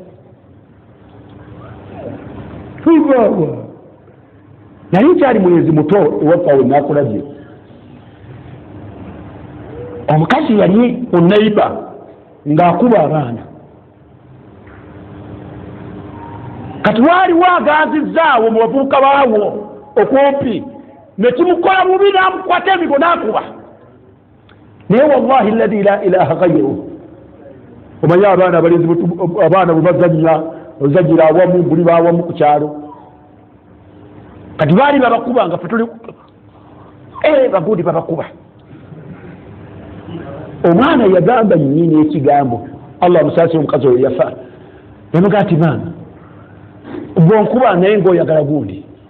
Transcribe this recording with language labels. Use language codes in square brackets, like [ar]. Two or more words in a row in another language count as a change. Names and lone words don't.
[lg] Naye kyali mwezi muto ewaffe we nakulabye, omukazi yali onaiba ng'akuba abaana. Kati waliwo aganzizzaawo mu bavubuka baawo okumpi, ne kimukola mubi n'amukwata emigo n'akuba. [ar] Naye والله الذي لا إله غيره, [lg] omanyi abaana abalenzi abaana bwe bazannya ozannyira awamu buli baawamu ku kyalo, kati baali babakuba nga ffe tuli bagundi babakuba. Omwana yagamba nnyini ekigambo, Allah musaasi omukazi oyo yafa, yamuga ati maama bwonkuba naye ng'oyagala gundi.